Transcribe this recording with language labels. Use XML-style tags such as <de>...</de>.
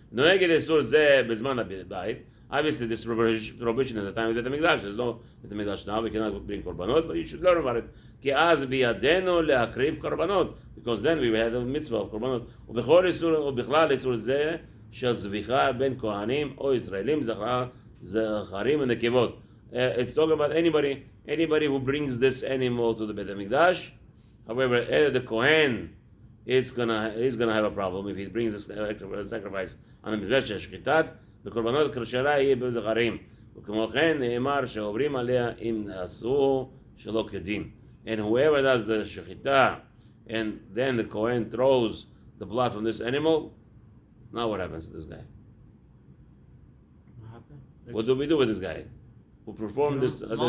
<he>נוהגת איסור זה בזמן הבית.</he> <en>Obviously, this prohibition is the time of the Mikdash. There's no the Mikdash now. We cannot bring korbanot, but you should learn about it. כי אז בידינו להקריב קורבנות, because then we had a mitzvah of קורבנות.</en> <he>ובכלל איסור זה של זביחה בין כהנים או ישראלים זכרים ונקבות.</he> <en>It's talking about anybody who brings this animal to the Beit HaMikdash. However, the Kohen, he's gonna have a problem if he brings this sacrifice on the Mikdash shchitat.</en> <he>בקורבנות כשרה יהיה בזכרים. וכמו כן נאמר שעוברים עליה אם נעשו שלא כדין.</he> <en>And whoever does the shechita, and then the Kohen throws the blood from this animal, now what happens to this guy? What happened? What do we do with this guy who performed this?</en>